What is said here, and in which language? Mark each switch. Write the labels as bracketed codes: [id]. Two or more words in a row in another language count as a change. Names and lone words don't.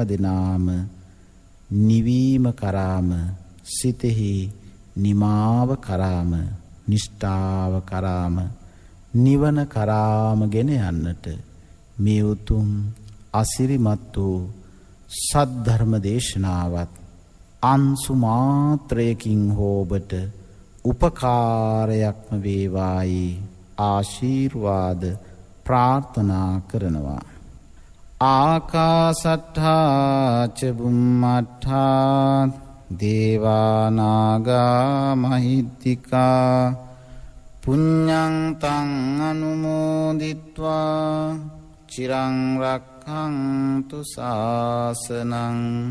[si] දිනාම නිවීම කරාම, සිතෙහි නිමාව කරාම, නිෂ්ඨාව කරාම, නිවන කරාම ගෙන යන්නට මේ උතුම් අසිරිමත් වූ සද්ධර්ම දේශනාවත් අංශු මාත්‍රයකින් හෝ ඔබට උපකාරයක්ම වේවායි ආශිර්වාද ප්‍රාර්ථනා කරනවා. [pi] ආකාසට්ඨා ච බුම්මට්ඨා දේවා නාග මහිද්దికා පුඤ්ඤං තං අනුමෝදිත්වා චිරං රක්ඛන්තු ශාසනං.